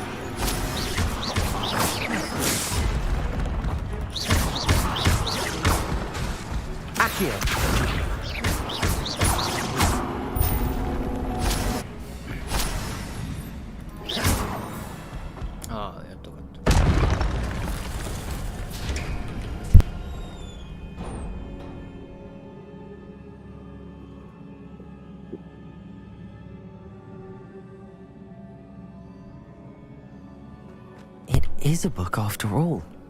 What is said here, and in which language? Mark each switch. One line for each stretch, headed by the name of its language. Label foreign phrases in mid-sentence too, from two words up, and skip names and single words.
English: Accio.
Japanese: ああ、やっとかった。
English: It is a book after all.